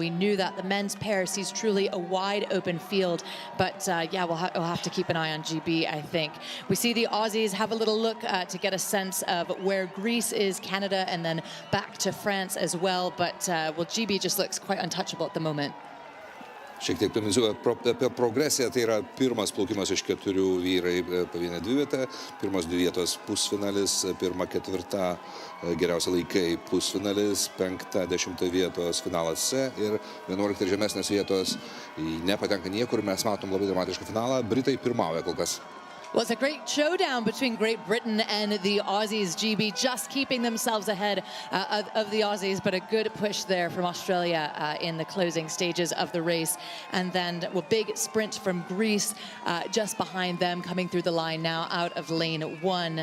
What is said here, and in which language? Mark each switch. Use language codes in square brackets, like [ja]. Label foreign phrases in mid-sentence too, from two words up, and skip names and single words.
[en] We knew that the men's pair sees truly a wide open field, but yeah, we'll have to keep an eye on GB, I think. We see the Aussies have a little look to get a sense of where Greece is, Canada, and then back to France as well. But well, GB just looks quite untouchable at the moment. [lt] Šiek tiek priminsiu apie progresiją, tai yra pirmas plaukimas iš 4 vyrai pavienė dvivietė, pirmos 2 vietos pusfinalis, 1-4 geriausia laikai pusfinalis, 5-10 vietos finalas C ir 11 ir žemesnės vietos nepatenka niekur. Mes matom labai dramatišką finalą. Britai pirmauja kol kas. [en] Well, it's a great showdown between Great Britain and the Aussies. GB just keeping themselves ahead of the Aussies, but a good push there from Australia in the closing stages of the race. And then a big sprint from Greece just behind them, coming through the line now out of lane 1.